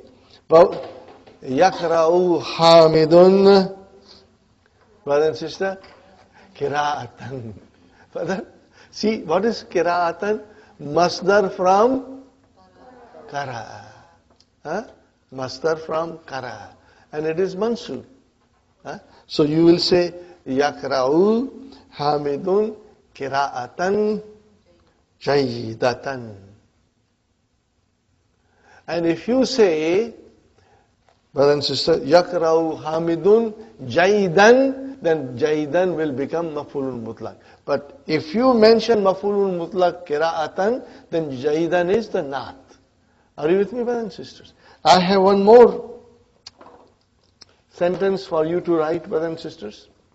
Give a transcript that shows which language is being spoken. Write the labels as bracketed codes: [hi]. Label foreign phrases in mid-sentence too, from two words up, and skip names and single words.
[en] But [ar] يقرأُ حامدٌ, [en] brother and sister, kira'atan. Brother, see, what is kira'atan? Masdar from kara'a. Masdar from kara'a. And it is mansub. So you will say, [ar] يقرأُ حامدٌ قراءةً جيدةً. [en] And if you say, brother and sister, [ar] يقرأُ حامدٌ جيدًا, [en] then jayyidan will become [ar] مفعولٌ مطلقٌ. [en] But if you mention [ar] مفعولٌ مطلقٌ قراءةً, [en] then jayyidan is the naat. Are you with me, brothers and sisters? I have one more sentence for you to write, brothers and sisters.